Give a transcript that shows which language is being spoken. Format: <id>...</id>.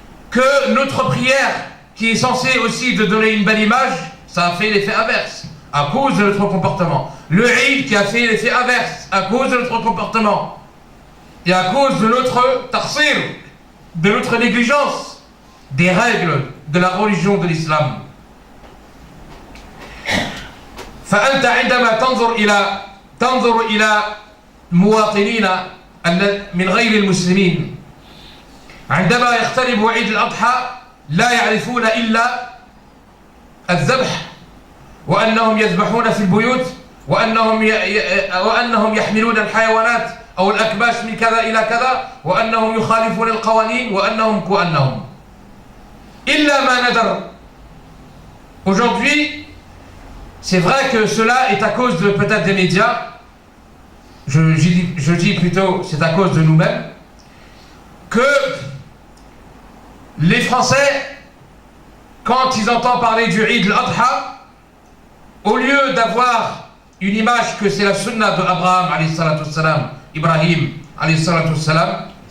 <fr>Que notre prière, qui est censée aussi de donner une belle image, ça a fait l'effet inverse à cause de notre comportement. Le Eid qui a fait l'effet inverse à cause de notre comportement et à cause de notre tarsir, de notre négligence des règles de la religion de l'islam.</fr> <ar>فأنت عندما تنظر إلى مواطنين من غير المسلمين عندما يقترب عيد الأضحى لا يعرفون إلا الذبح، وأنهم يذبحون في البيوت، وأنهم يحملون الحيوانات أو الأكباش من كذا إلى كذا، وأنهم يخالفون القوانين، وأنهم إلا ما ندر.</ar> <fr>Aujourd'hui, c'est vrai que cela est à cause de peut-être des médias, je dis plutôt c'est à cause de nous-mêmes, que les Français, quand ils entendent parler du Eid al-Adha, au lieu d'avoir une image que c'est la sunna de Abraham alayhi salatu wassalam, Ibrahim alayhi salatu wassalam,</fr>